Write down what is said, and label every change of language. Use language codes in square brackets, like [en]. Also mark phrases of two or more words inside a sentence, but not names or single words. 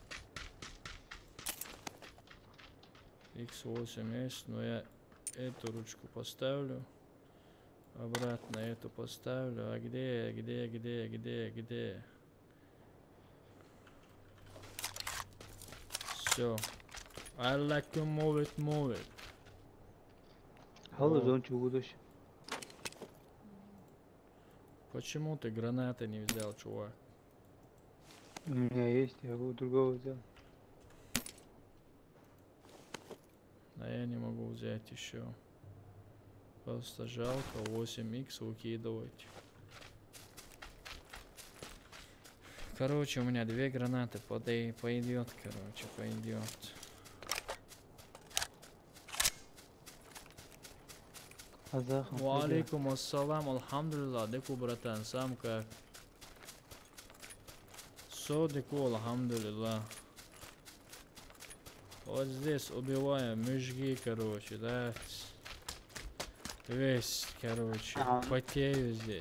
[ru] X8 есть, но я эту ручку поставлю. Обратно эту поставлю. А где? Все. [en] I like to move it. Halı [ru] Вот. зон чугудош. Почему ты гранаты не взял, чувак? У меня есть, я у другого взял. А я не могу взять еще. Просто жалко 8х выкидывать. Короче, у меня 2 гранаты. Пойдет, короче, пойдет. Казахом. [ar] وعليكم السلام, [ru] алхамдулилlah. Деку, братан, сам как? Деку, алхамдулилlah. Вот здесь убиваем мужики, короче, да. Весь, короче, Ага. потею здесь.